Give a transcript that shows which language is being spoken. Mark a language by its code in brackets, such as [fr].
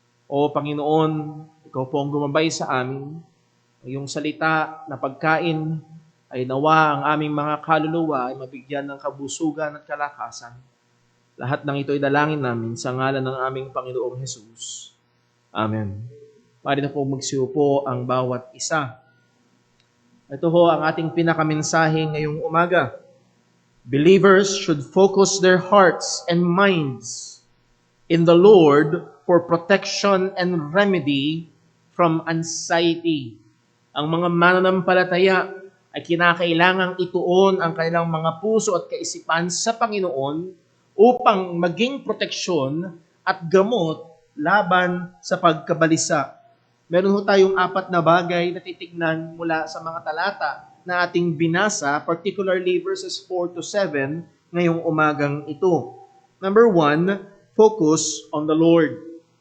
[tl] O Panginoon, ikaw po ang gumabay sa amin. Ang iyong salita na pagkain ay nawa ang aming mga kaluluwa ay mabigyan ng kabusugan at kalakasan. Lahat ng ito ay dalangin namin sa ngalan ng aming Panginoong Hesus. Amen. Pari na po magsiupo ang bawat isa. Ito ho ang ating pinakamensahe ngayong umaga. [en] Believers should focus their hearts and minds in the Lord for protection and remedy from anxiety. [tl] Ang mga mananampalataya ay kinakailangang ituon ang kanilang mga puso at kaisipan sa Panginoon upang maging proteksyon at gamot laban sa pagkabalisa. Meron ho tayong 4 na bagay na titignan mula sa mga talata na ating binasa, [en] particularly verses 4 to 7 [tl] ngayong umagang ito. [en] Number 1, focus on the Lord.